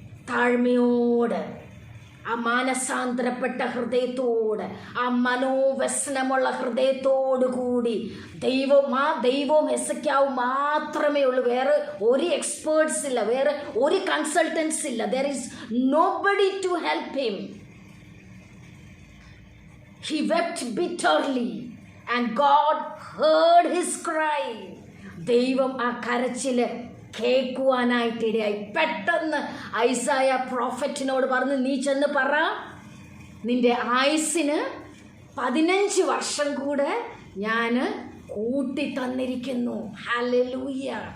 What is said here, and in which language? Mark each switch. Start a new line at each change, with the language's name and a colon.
Malayalam: താഴ്മയോട്, ആ മാനസാന്തരപ്പെട്ട ഹൃദയത്തോട്, ആ മനോവ്യസനമുള്ള ഹൃദയത്തോടു കൂടി ദൈവവും ഹിസ്കിയാവും മാത്രമേ ഉള്ളൂ. വേറെ ഒരു എക്സ്പേർട്സ് ഇല്ല, വേറെ ഒരു കൺസൾട്ടൻസ് ഇല്ല.
English: There is nobody to help him. He wept bitterly and God heard his cry.
Malayalam: ദൈവം ആ കരച്ചില് കേൾക്കുവാനായിട്ടിടയായി. പെട്ടെന്ന് ഐസായ പ്രോഫറ്റിനോട് പറഞ്ഞു, നീ ചെന്ന് പറ, നിന്റെ ആയുസ്സിന് 15 വർഷം കൂടെ ഞാൻ കൂട്ടി തന്നിരിക്കുന്നു. ഹല്ലേലൂയ.